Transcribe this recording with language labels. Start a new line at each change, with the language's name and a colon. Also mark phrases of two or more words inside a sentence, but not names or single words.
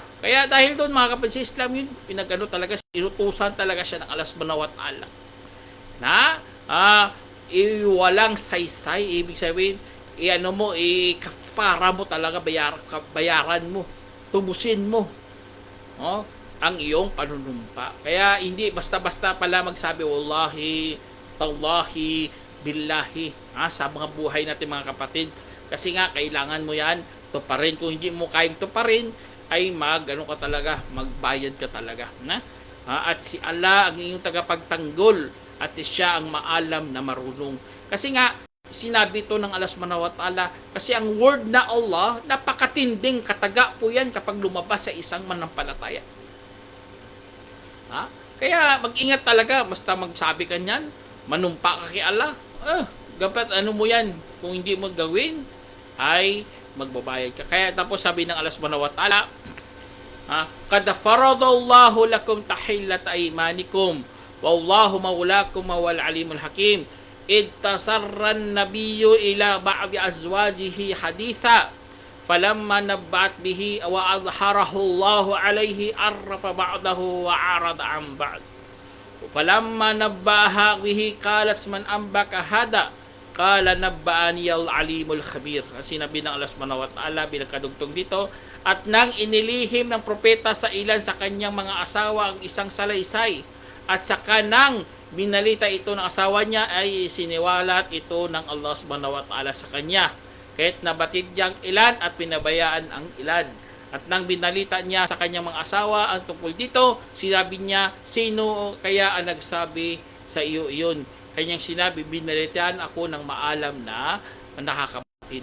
Filipino: Kaya dahil doon, mga kapatid, sa Islam yun, inutusan talaga siya ng Allah
Arabic: سبحانه وتعالى
Filipino: na walang saysay. Ibig sabihin, kafara mo talaga, bayaran mo, tubusin mo ang iyong panunumpa. Kaya hindi basta-basta pala magsabi
Arabic: والله تالله بالله
Filipino: sa mga buhay natin, mga kapatid. Kasi nga kailangan mo yan tuparin. Kung hindi mo kayang tuparin, ay ano ka talaga, magbayad ka talaga. At si Allah ang iyong tagapagtanggol at siya ang maalam na marunong. Kasi nga, sinabi ito ng Allah
Arabic: سبحانه وتعالى,
Filipino: kasi ang word na Allah, napakatinding kataga po yan kapag lumabas sa isang manampalataya. Kaya mag-ingat talaga, basta magsabi ka niyan, manumpa ka kay Allah, dapat ano mo yan, kung hindi mo gawin, ay magbabayad ka. Kaya tapos sabi ng Allah
Arabic: سبحانه وتعالى قد فرض الله لكم تحلة أيمانكم والله مولاكم والعليم الحكيم إذ أسر النبي إلى بعض أزواجه حديثا فلما نبأت به وأظهره الله عليه عرف بعضه وأعرض عن بعض فلما نبأها به قالت من أنبأك هذا قال نبأني العليم الخبير.
Filipino: Sinabi ng Allah
Arabic: سبحانه وتعالى
Filipino: bilang kadugtong dito, at nang inilihim ng propeta sa ilan sa kanyang mga asawa ang isang salaysay at saka nang binalita ito ng asawa niya ay siniwalat ito ng Allah
Arabic: سبحانه وتعالى
Filipino: sa kanya kahit nabatid niyang ilan at pinabayaan ang ilan. At nang binalita niya sa kanyang mga asawa ang tungkol dito, sinabi niya, sino kaya ang nagsabi sa iyo iyon? Kanyang sinabi, binalitaan ako ng maalam na nakakapatid.